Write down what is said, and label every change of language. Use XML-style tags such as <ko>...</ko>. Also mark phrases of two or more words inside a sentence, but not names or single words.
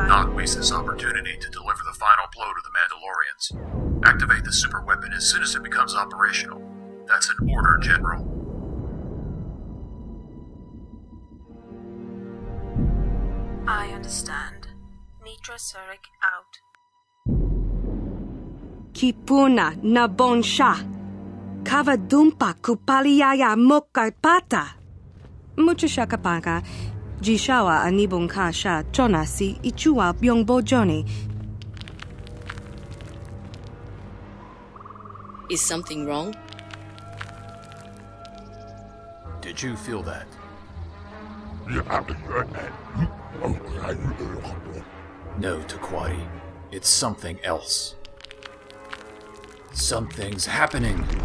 <en>Not waste this opportunity to deliver the final blow to the Mandalorians. Activate the super weapon as soon as it becomes operational. That's an order, General. I understand. Mitra Surik out. Kipuna na bon sha. Kavadumpa kupaliaya moka pata. Mucha shakapaka. Jishawa anibon ka sha chona si ichua byong bojoni. Is something wrong? Did you feel that? No, Taquati. It's something else. Something's happening.</en>